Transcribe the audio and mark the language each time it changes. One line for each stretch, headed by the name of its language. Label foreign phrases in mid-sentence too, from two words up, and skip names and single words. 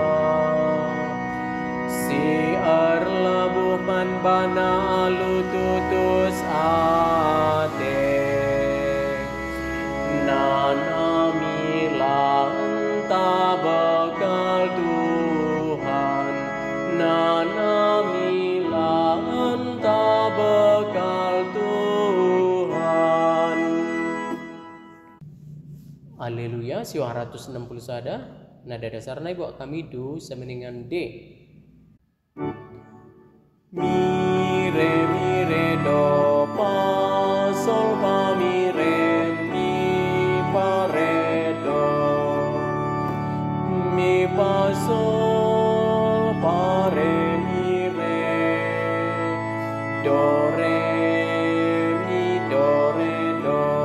Batak Karo: si erlebuh man bana alu tutus ate nana mila entah bekal Tuhan nana mila entah bekal Tuhan. Haleluya. Si 160 sada
Indonesian: nada dasarnya buat kami
Batak Karo: do sameningan D. Mi re do fa sol fa mi re fa do mi fa sol fa re mi re do re mi do re do.